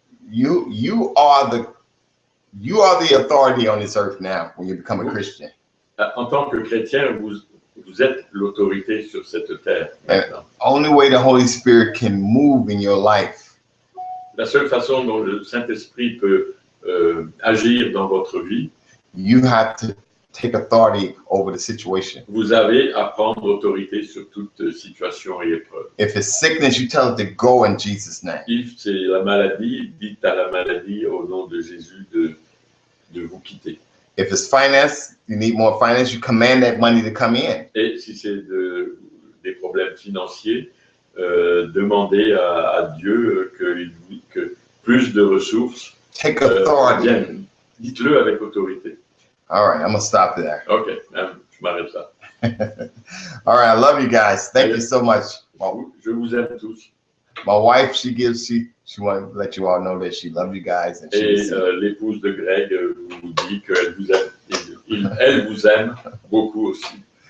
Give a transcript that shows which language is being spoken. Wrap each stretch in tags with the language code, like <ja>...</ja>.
<en>You are the authority on this earth now when you become a Christian.</en> <fr>En tant que chrétien, vous êtes l'autorité sur cette terre.</fr> <en>Only way the Holy Spirit can move in your life.</en> <fr>La seule façon dont le Saint-Esprit peut agir dans votre vie,</fr> <en>you have to take authority over the situation.</en> <fr>Vous avez à prendre autorité sur toute situation et épreuve.</fr> <en>If it's sickness, you tell it to go in Jesus' name.</en> <fr>Si c'est la maladie, dites à la maladie au nom de Jésus de vous quitter.</fr> <en>If it's finance, you need more finance, you command that money to come in.</en> <fr>Et si c'est des problèmes financiers, demandez à Dieu que plus de ressources</fr> <en>Take authority.</en> <fr>viennent. dites-le avec autorité.</fr> <en>All right, I'm gonna stop there.</en> <fr>Ok, je m'arrête là.</fr> <en>All right, I love you guys. Thank you so much.</en> <fr>Je vous aime tous.</fr> <en>My wife, she wanted to let you all know that she loved you guys. And</en> <fr>Et l'épouse de Greg vous dit qu'elle vous aime, elle vous aime beaucoup aussi.</fr>